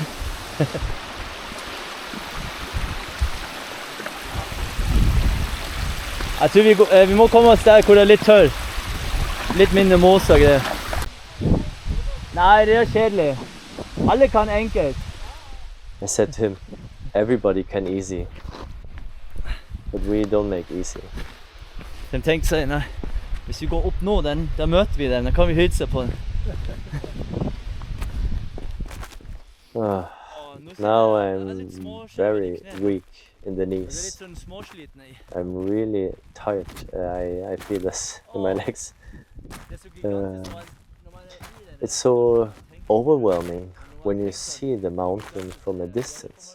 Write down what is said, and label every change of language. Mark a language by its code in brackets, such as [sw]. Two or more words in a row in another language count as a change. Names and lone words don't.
[no] Jeg tror vi må komme oss der hvor det er litt tørr. Litt mindre måse og greier. Nei, det er kjedelig. Alle kan enkelt. [en] I said to him, everybody can easy, but we don't make easy. [no] De tenkte seg, nei, hvis vi går opp nå, da møter vi dem, da kan vi hilse på den. [en] Now I'm very weak in the knees. I'm really tired. I feel this in my legs. It's so overwhelming when you see the mountain from a distance.